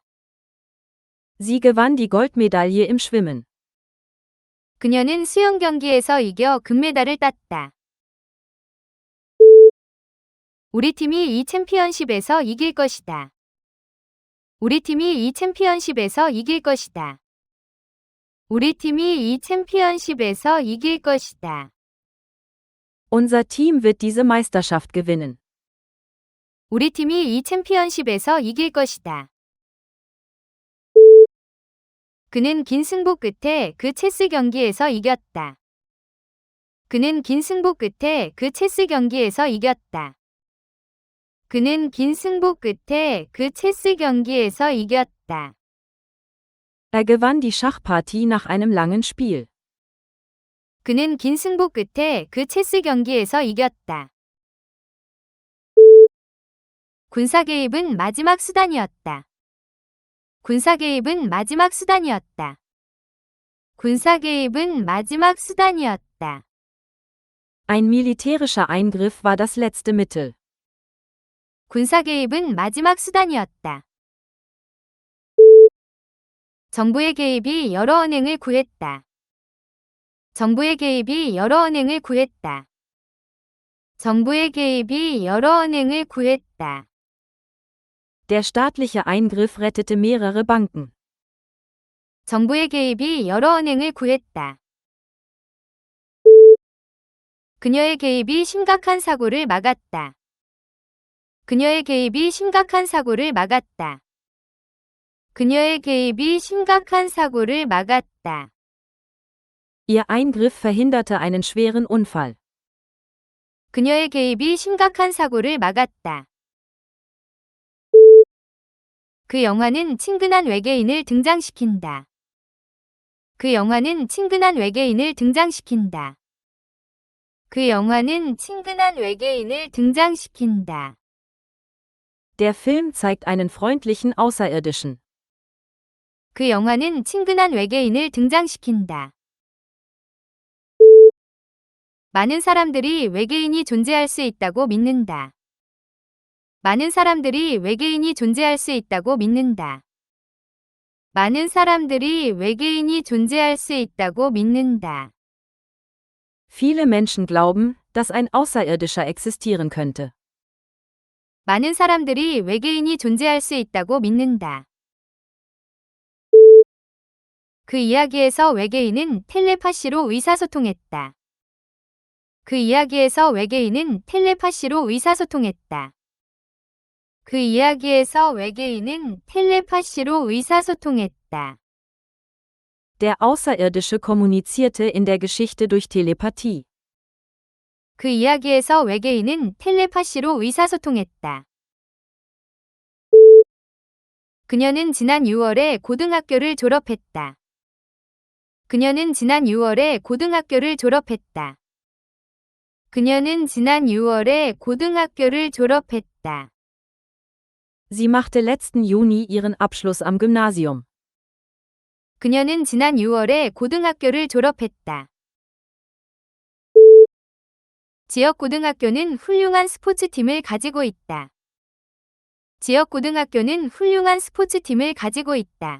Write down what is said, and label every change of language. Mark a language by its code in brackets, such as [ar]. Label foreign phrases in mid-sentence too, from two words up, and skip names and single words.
[de] Sie gewann die Goldmedaille im Schwimmen. [ko] 그녀는 수영 경기에서 이겨 금메달을 땄다. 우리 팀이 이 챔피언십에서 이길 것이다. 우리 팀이 이 챔피언십에서 이길 것이다. 우리 팀이 이 챔피언십에서 이길 것이다. [de] Unser Team wird diese Meisterschaft gewinnen. [ko] 우리 팀이 이 챔피언십에서 이길 것이다. 그는 긴 승부 끝에 그 체스 경기에서 이겼다. 그는 긴 승부 끝에 그 체스 경기에서 이겼다. 그는 긴 승부 끝에 그 체스 경기에서 이겼다. [de] Er gewann die Schachpartie nach einem langen Spiel. [ko] 그는 긴 승부 끝에 그 체스 경기에서 이겼다. 군사 개입은 마지막 수단이었다. 군사 개입은 마지막 수단이었다. 군사 개입은 마지막 수단이었다. [de] Ein militärischer Eingriff war das letzte Mittel. [ko] 군사 개입은 마지막 수단이었다. 정부의 개입이 여러 언행을 구했다. 정부의 개입이 여러 언행을 구했다. 정부의 개입이 여러 언행을 구했다. [de] Der staatliche Eingriff rettete mehrere Banken. [ko] 정부의 개입이 여러 언행을 구했다. 그녀의 개입이 심각한 사고를 막았다. 그녀의 개입이 심각한 사고를 막았다. 그녀의 개입이 심각한 사고를 막았다. [de] Ihr Eingriff verhinderte einen schweren Unfall. [ko] 그녀의 개입이 심각한 사고를 막았다. 그 영화는 친근한 외계인을 등장시킨다. 그 영화는 친근한 외계인을 등장시킨다. 그 영화는 친근한 외계인을 등장시킨다. [de] Der Film zeigt einen freundlichen Außerirdischen. [ko] 그 영화는 친근한 외계인을 등장시킨다. 많은 사람들이 외계인이 존재할 수 있다고 믿는다. 많은 사람들이 외계인이 존재할 수 있다고 믿는다. 많은 사람들이 외계인이 존재할 수 있다고 믿는다. [de] Viele Menschen glauben, dass ein Außerirdischer existieren könnte. [ko] 많은 사람들이 외계인이 존재할 수 있다고 믿는다. 그 이야기에서 외계인은 텔레파시로 의사소통했다. 그 이야기에서 외계인은 텔레파시로 의사소통했다. 그 이야기에서 외계인은 텔레파시로 의사소통했다. [de] Der Außerirdische kommunizierte in der Geschichte durch Telepathie. [ko] 그 이야기에서 외계인은 텔레파시로 의사소통했다. 그녀는 지난 6월에 고등학교를 졸업했다. 그녀는 지난 6월에 고등학교를 졸업했다. 그녀는 지난 6월에 고등학교를 졸업했다. [de] Sie machte letzten Juni ihren Abschluss am Gymnasium. [ko] 그녀는 지난 6월에 고등학교를 졸업했다. 지역 고등학교는 훌륭한 스포츠팀을 가지고 있다. 지역 고등학교는 훌륭한 스포츠팀을 가지고 있다.